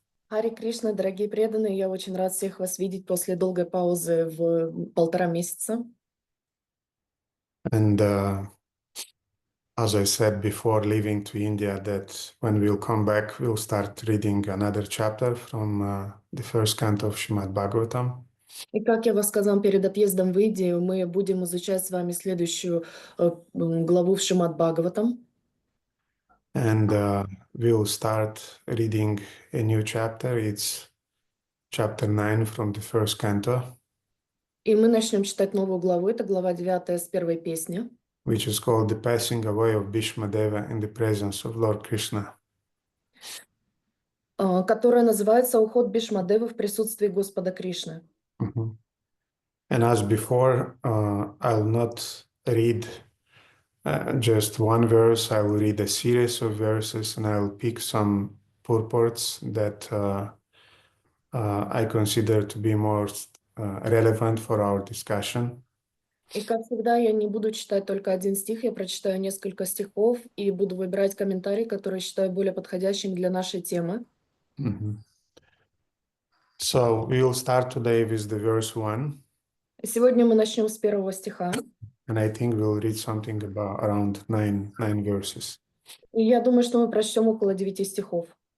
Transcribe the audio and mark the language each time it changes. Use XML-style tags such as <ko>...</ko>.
<ru>Харе Кришна, дорогие преданные, я очень рад всех вас видеть после долгой паузы в 1,5 месяца.</ru> <en>And as I said before leaving to India, that when we'll come back, we'll start reading another chapter from the first canto of Srimad Bhagavatam.</en> <ru>И как я вас сказал перед отъездом в Индию, мы будем изучать с вами следующую главу в Шримад Бхагаватам.</ru> <en>And we'll start reading a new chapter. It's chapter 9 from the first canto.</en> <ru>И мы начнем читать новую главу. Это глава 9 с первой песни.</ru> <en>Which is called The Passing Away of Bhishmadeva in the Presence of Lord Krishna.</en> <ru>Которая называется «Уход Бишмадевы в присутствии Господа Кришны». Mm-hmm.</ru> <en>And as before, I'll not read just one verse. I'll read a series of verses, and I'll pick some purports that I consider to be more relevant for our discussion.</en> <ru>И как всегда, я не буду читать только один стих, я прочитаю несколько стихов и буду выбирать комментарий, который считаю более подходящим для нашей темы. Mm-hmm.</ru> <en>So we will start today with the verse 1.</en> <ru>Сегодня мы начнем с первого стиха.</ru> <en>And I think we'll read something about around nine verses.</en> <ru>И я думаю, что мы прочтем около 9 стихов.</ru>